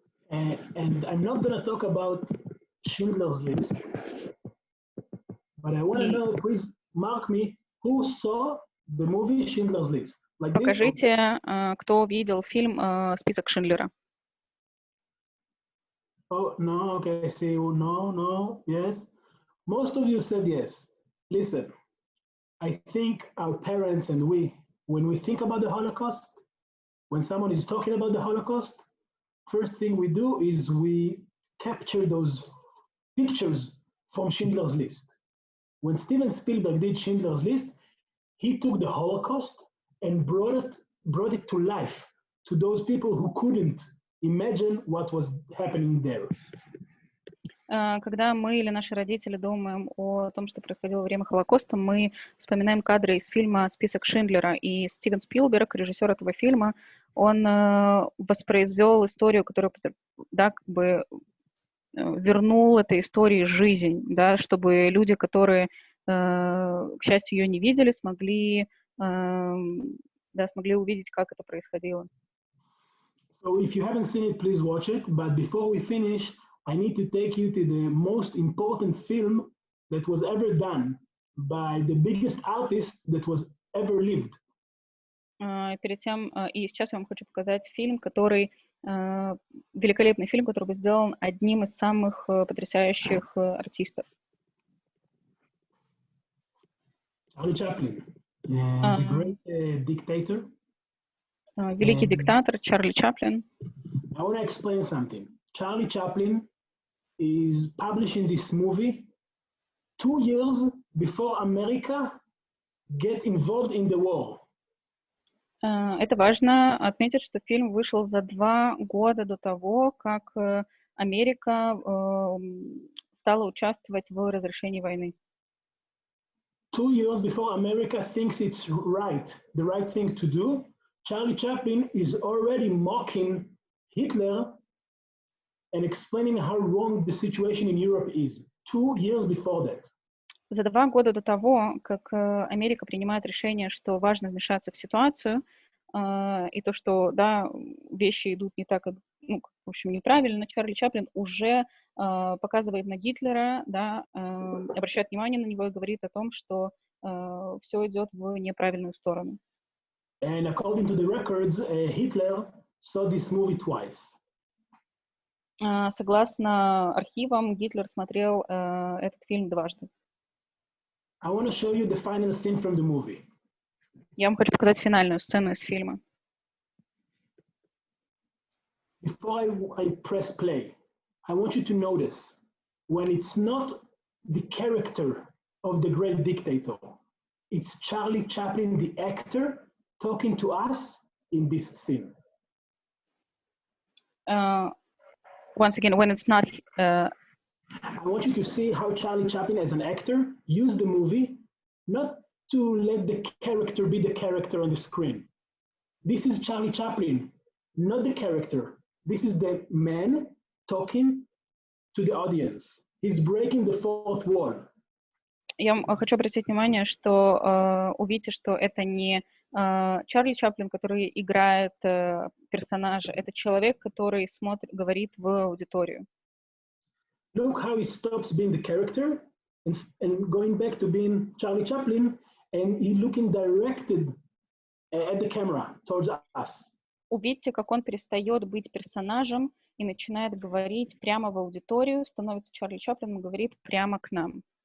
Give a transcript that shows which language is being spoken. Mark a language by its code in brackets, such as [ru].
[en] And I'm not going to talk about Schindler's List, but I want to know, please mark me, who saw the movie Schindler's List? Like [ru] Покажите, кто видел фильм «Список Шиндлера». [en] Oh, no, okay, I see. No, yes. Most of you said yes. Listen, I think our parents and we, when we think about the Holocaust, when someone is talking about the Holocaust, first thing we do is we capture those pictures from Schindler's List. When Steven Spielberg did Schindler's List, he took the Holocaust and brought it to life to those people who couldn't imagine what was happening there. [ru] Когда мы или наши родители думаем о том, что происходило во время Холокоста, мы вспоминаем кадры из фильма «Список Шиндлера». И Стивен Спилберг, режиссер этого фильма, он воспроизвел историю, которая, да, как бы вернул этой истории жизнь, да, чтобы люди, которые, к счастью, ее не видели, смогли увидеть, как это происходило. [en] So if you haven't seen it, please watch it. But before we finish, I need to take you to the most important film that was ever done by the biggest artist that was ever lived. [ru] Перед тем, и сейчас я вам хочу показать фильм, который, великолепный фильм, который был сделан одним из самых потрясающих артистов. [en] Charlie Chaplin, the great dictator. [ru] Великий диктатор Чарли Чаплин. [en] I want to explain something. Charlie Chaplin is publishing this movie 2 years before America get involved in the war. [ru] Это важно отметить, что фильм вышел за 2 года до того, как Америка стала участвовать в разрешении войны. [en] 2 years before America thinks it's right, the right thing to do, Charlie Chaplin is already mocking Hitler and explaining how wrong the situation in Europe is. 2 years before that. [ru] За 2 года до того, как Америка принимает решение, что важно вмешаться в ситуацию, и то, что, да, вещи идут не так, в общем, неправильно, Чарли Чаплин уже показывает на Гитлера, да, обращает внимание на него и говорит о том, что все идет в неправильную сторону. [en] And according to the records, Hitler saw this movie twice. [ru] Согласно архивам, Гитлер смотрел этот фильм 2 раза. [en] I want to show you the final scene from the movie. [ru] Я вам хочу показать финальную сцену из фильма. [en] Before I press play, I want you to notice when it's not the character of the great dictator, it's Charlie Chaplin, the actor, talking to us in this scene. Once again, when it's not... I want you to see how Charlie Chaplin, as an actor, used the movie not to let the character be the character on the screen. This is Charlie Chaplin, not the character. This is the man talking to the audience. He's breaking the fourth wall. [ru] Я хочу обратить внимание, что увидите, что это не Чарли Чаплин, который играет персонажа, это человек, который говорит в аудиторию. [en] Look how he stops being the character and going back to being Charlie Chaplin, and he looking directed at the camera towards us. [ru] Увидите, как он перестает быть персонажем и начинает говорить прямо в аудиторию, становится Чарли Чаплином и говорит прямо к нам.